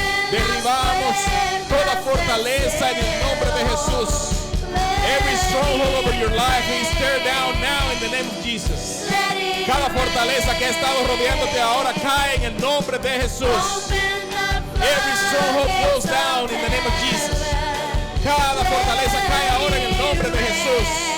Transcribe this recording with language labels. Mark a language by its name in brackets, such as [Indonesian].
[Spanish] Derribamos toda fortaleza en el nombre de Jesús. [English] Every stronghold over your life is tear down now in the name of Jesus. [Spanish] Cada fortaleza que ha estado rodeándote ahora cae en el nombre de Jesús. [English] Every stronghold goes down in the name of Jesus. [Spanish] Cada fortaleza cae ahora en el nombre de Jesús.